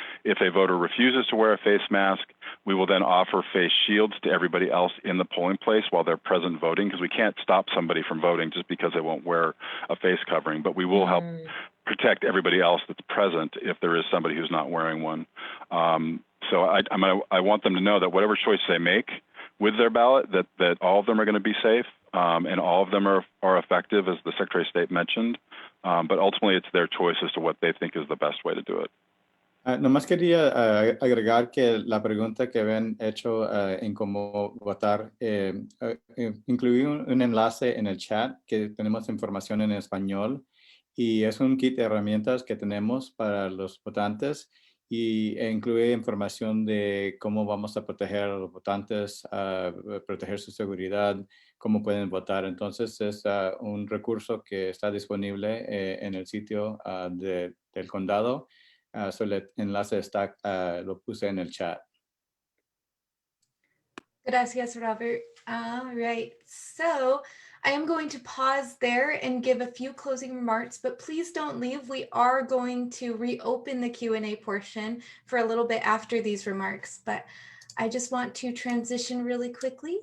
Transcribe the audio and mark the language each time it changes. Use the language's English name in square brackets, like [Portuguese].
[English] If a voter refuses to wear a face mask, we will then offer face shields to everybody else in the polling place while they're present voting, because we can't stop somebody from voting just because they won't wear a face covering, but we will help protect everybody else that's present if there is somebody who's not wearing one. So I want them to know that whatever choice they make with their ballot, that all of them are going to be safe, and all of them are effective, as the Secretary of State mentioned. But ultimately, it's their choice as to what they think is the best way to do it. [Spanish] Nomás quería agregar que la pregunta que habían hecho en cómo votar, incluí un enlace en el chat que tenemos información en español, y es un kit de herramientas que tenemos para los votantes, y incluye información de cómo vamos a proteger a los votantes, proteger su seguridad, cómo pueden votar. Entonces es un recurso que está disponible en el sitio del condado. So el enlace está, lo puse en el chat. Gracias, Robert. [English] All right, so I am going to pause there and give a few closing remarks, but please don't leave. We are going to reopen the Q&A portion for a little bit after these remarks, but I just want to transition really quickly.